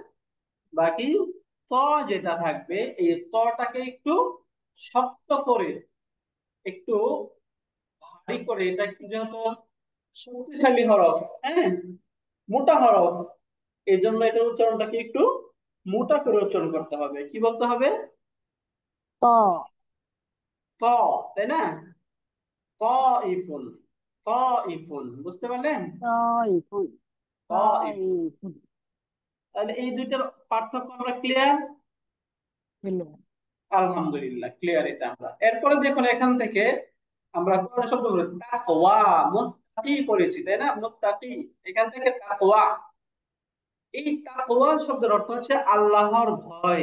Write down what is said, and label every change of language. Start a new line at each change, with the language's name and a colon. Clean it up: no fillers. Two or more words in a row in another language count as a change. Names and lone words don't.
Bangla: বাকি ত যেটা থাকবে, এই তটাকে একটু শক্ত করে, একটু ভারী করে, এটা একটু যেহেতু শক্তিশালী হরফ, হ্যাঁ, মোটা হরফ, এই জন্য এটার উচ্চারণটাকে একটু মোটা করে উচ্চারণ করতে হবে। কি বলতে হবে? ত ত, তাই না? ত ইফুন, ত ইফুন, বুঝতে পারলেন? ত ইফুন ত ত ইফুন। ইফুন তাহলে এই দুইটার পার্থক্য আমরা ক্লিয়ার? হলো। আলহামদুলিল্লাহ ক্লিয়ার এটা আমরা। এরপরে দেখুন এখান থেকে আমরা কোন শব্দ বলি? তাকওয়া, মুত্তাকি পড়েছি, তাই না? মুত্তাকি, এখান থেকে তাকওয়া। এই তাকওয়া শব্দের অর্থ হচ্ছে আল্লাহর ভয়।